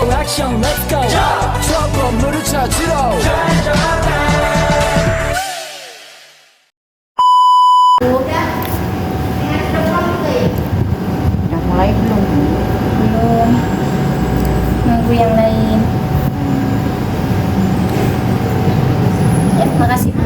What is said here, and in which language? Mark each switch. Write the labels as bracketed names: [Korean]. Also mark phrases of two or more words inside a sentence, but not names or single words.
[Korean] 액션 [English] let's go [Korean] 저 건물을 찾으러 [Indonesian] Udah mulai belum? Belum. Nunggu yang lain. Ya, makasih Bu.